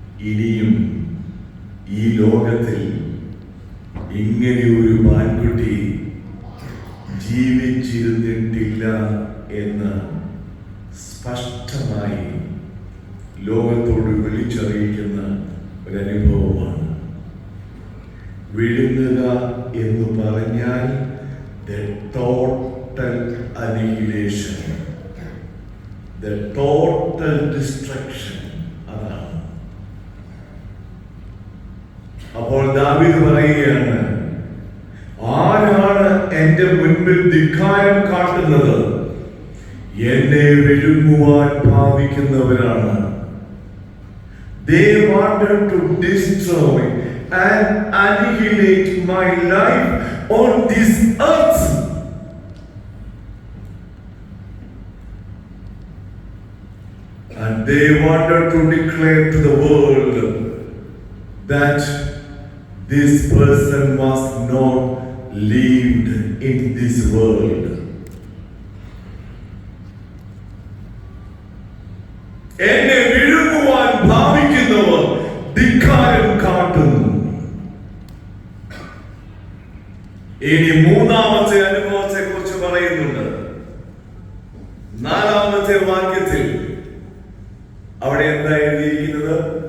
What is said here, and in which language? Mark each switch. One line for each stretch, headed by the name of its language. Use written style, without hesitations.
Malayalam: ഇനിയും ഈ ലോകത്തിൽ ഇങ്ങനെ ഒരു മാൻകുട്ടി ജീവിച്ചിരുന്നിട്ടില്ല എന്ന് സ്പഷ്ടമായി ലോകത്തോട് വിളിച്ചറിയിക്കുന്ന ഒരനുഭവമാണ്. വിഴുങ്ങുക എന്ന് പറഞ്ഞാൽ
English: the total annihilation, the total destruction.
Malayalam: അതാണ്. അപ്പോൾ ദാവീദ് പറയുകയാണ്, ആരാണ് എന്റെ മുൻപിൽ ധിക്കാരം കാട്ടുന്നത്? എന്നെ വിഴുങ്ങുവാൻ ഭാവിക്കുന്നവരാണ്.
English: They wanted to destroy and annihilate my life on this earth. And they wanted to declare to the world that this person was not lived in this world.
Malayalam: എന്നെ വിഴുങ്ങുവാൻ ഭാവിക്കുന്നവർ ധിക്കാരം കാട്ടുന്നു. ഇനി മൂന്നാമത്തെ അനുഭവത്തെ കുറിച്ച് പറയുന്നുണ്ട്. 4-ാമത്തെ വാക്യത്തിൽ അവിടെ എന്താ എഴുതിയിരിക്കുന്നത്?